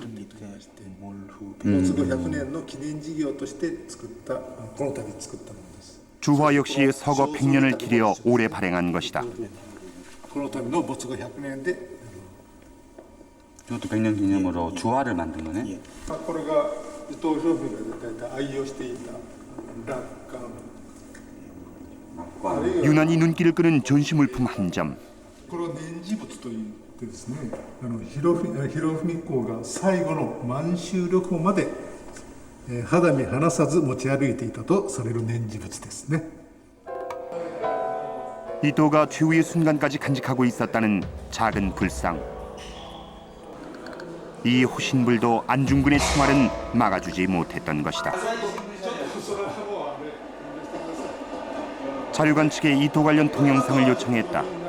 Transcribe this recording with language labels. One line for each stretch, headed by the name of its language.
Japanese: 没後100年の記念事業として作ったこの度作ったものです。
Korean: 주화 역시 서거 100년을 기려 올해 발행한 것이다.
Japanese: この度の没後100年で
Korean: 이것도 100년 기념으로 주화를 만든 거네.
Japanese: これが伊藤博文が愛用していた落款
Korean: 유난히 눈길을 끄는 전시 물품 한 점.
Japanese: これは念持物といってですね、博文公が最後の満州旅行まで肌身離さず持ち歩いていたとされる念持物ですね。
Korean: 이토가 최후의 순간까지 간직하고 있었다는 작은 불상. 이 호신불도 안중근의 생활은 막아주지 못했던 것이다. 자료관 측에 이토 관련 동영상을 요청했다.